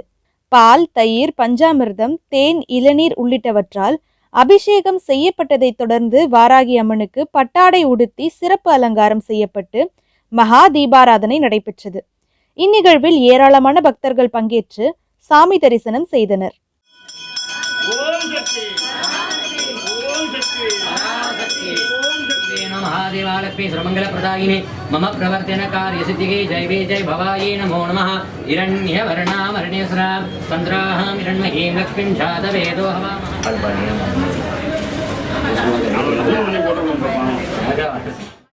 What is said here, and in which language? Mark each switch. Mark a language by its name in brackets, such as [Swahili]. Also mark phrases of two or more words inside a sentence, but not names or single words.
[Tamil] பால், தயிர், பஞ்சாமிர்தம், தேன், இளநீர் உள்ளிட்டவற்றால் அபிஷேகம் செய்யப்பட்டதைத் தொடர்ந்து வாராகி அம்மனுக்கு பட்டாடை உடுத்தி சிறப்பு அலங்காரம் செய்யப்பட்டு மகா தீபாராதனை நடைபெற்றது. இந்நிகழ்வில் ஏராளமான பக்தர்கள் பங்கேற்று சாமி தரிசனம் செய்தனர். [Sanskrit] महादेवालक्ष्मी सर्वमंगलप्रदायिने मम प्रवर्तन कार्य सिद्धिगे जय वे जय भवाये नमो नमः हिरण्यवर्णामरण्यस्रां चन्द्राहां हिरण्महीं लक्ष्मीं जातवेदो हवामः